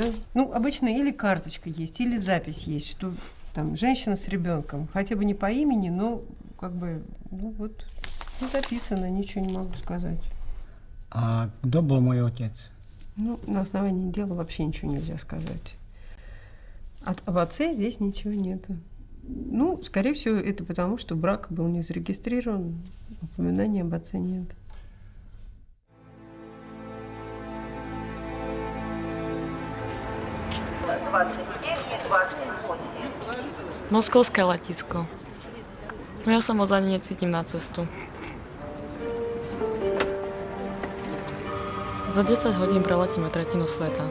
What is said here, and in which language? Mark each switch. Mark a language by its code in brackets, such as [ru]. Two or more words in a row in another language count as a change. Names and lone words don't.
[ru] Ну, обычно или карточка есть, или запись есть, что там женщина с ребенком, хотя бы не по имени, но как бы, ну вот, записано, ничего не могу сказать. А кто был мой отец? Ну, на основании дела вообще ничего нельзя сказать. Об отце здесь ничего нету. Ну, скорее всего, это потому, что брак был не зарегистрирован, упоминания об отце нет. [sk] Moskovské letisko. No ja sa moc ani necítim na cestu. Za 10 hodín preletíme tretinu sveta.